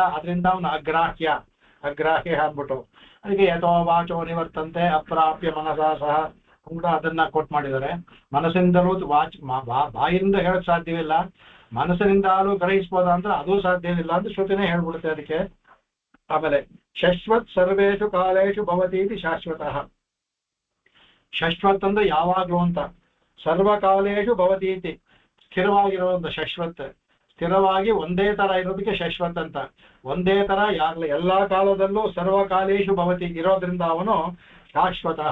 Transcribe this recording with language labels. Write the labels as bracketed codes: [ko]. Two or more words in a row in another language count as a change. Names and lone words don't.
[kn] ಅದರಿಂದ ಅವನು ಅಗ್ರಾಹ್ಯ ಅಂದ್ಬಿಟ್ಟು ಅದಕ್ಕೆ [sa] ಯಥೋ ವಾಚೋ ನಿವರ್ತಂತೆ ಅಪ್ರಾಪ್ಯ ಮನಸಾ ಸಹ [kn] ಕೂಡ ಅದನ್ನ ಕೋಟ್ ಮಾಡಿದ್ದಾರೆ. ಮನಸ್ಸಿಂದಲೂ ಬಾಯಿಂದ ಹೇಳಕ್ ಸಾಧ್ಯವಿಲ್ಲ, ಮನಸ್ಸಿನಿಂದಲೂ ಗ್ರಹಿಸ್ಬೋದ ಅಂದ್ರೆ ಅದೂ ಸಾಧ್ಯವಿಲ್ಲ ಅಂತ ಶ್ರುತಿನೇ ಹೇಳ್ಬಿಡುತ್ತೆ ಅದಕ್ಕೆ. [sa] ಆಮೇಲೆ ಶಶ್ವತ್ ಸರ್ವೇಷು ಕಾಲೇಶು ಭವತಿ ಇತಿ ಶಾಶ್ವತಃ. [kn] ಶಶ್ವತ್ ಅಂದ್ರೆ ಯಾವಾಗ್ಲೂ ಅಂತ, [sa] ಸರ್ವಕಾಲೇಶು ಭವತಿ ಇತಿ [kn] ಸ್ಥಿರವಾಗಿರುವಂತ ಶಶ್ವತ್, ಸ್ಥಿರವಾಗಿ ಒಂದೇ ತರ ಇರೋದಕ್ಕೆ ಶಶ್ವತ್ ಅಂತ. ಒಂದೇ ತರ ಎಲ್ಲಾ ಕಾಲದಲ್ಲೂ [sa] ಸರ್ವಕಾಲೇಶು ಭವತಿ [kn] ಇರೋದ್ರಿಂದ ಅವನು ಶಾಶ್ವತಃ.